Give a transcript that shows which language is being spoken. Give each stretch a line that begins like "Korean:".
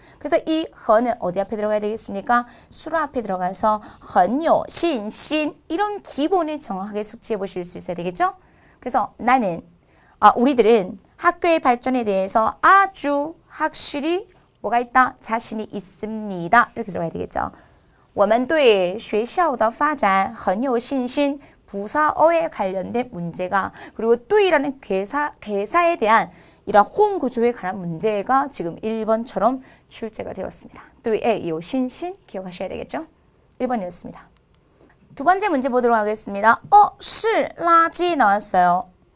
Korean: 그래서 이 헌은 어디 앞에 들어가야 되겠습니까? 수로 앞에 들어가서 헌요, 신신 이런 기본을 정확하게 숙지해 보실 수 있어야 되겠죠? 그래서 우리들은 학교의 발전에 대해서 아주 확실히 뭐가 있다? 자신이 있습니다. 이렇게 들어가야 되겠죠.
Chinese: 我们对学校的发展很有信心.
Korean: 부사어에 관련된 문제가 그리고 또이라는 개사에 대한 이런 호응 구조에 관한 문제가 지금 1번처럼 출제가 되었습니다. 또이에 이 신신 기억하셔야 되겠죠? 1번이었습니다. 두 번째 문제 보도록 하겠습니다.
Chinese: 是垃圾
Korean: 나왔어요.